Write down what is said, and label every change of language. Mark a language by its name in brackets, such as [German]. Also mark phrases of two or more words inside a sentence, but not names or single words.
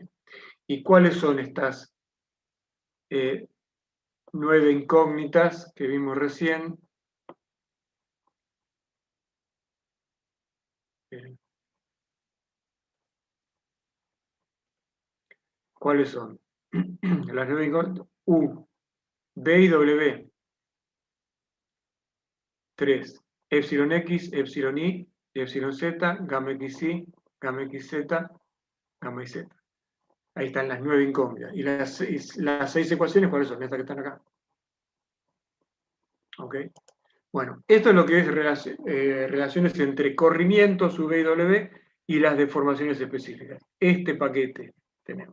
[Spanish] ¿Y cuáles son estas 9 incógnitas que vimos recién? ¿Cuáles son? Las 9 incógnitas. U, B y W. 3. Epsilon X, Epsilon Y, Epsilon Z, gamma XY, gamma XZ, gamma YZ. Ahí están las 9 incógnitas. ¿Y las 6 ecuaciones cuáles son? Estas que están acá. ¿Ok? Bueno, esto es lo que es relaciones entre corrimientos, V y W, y las deformaciones específicas. Este paquete tenemos.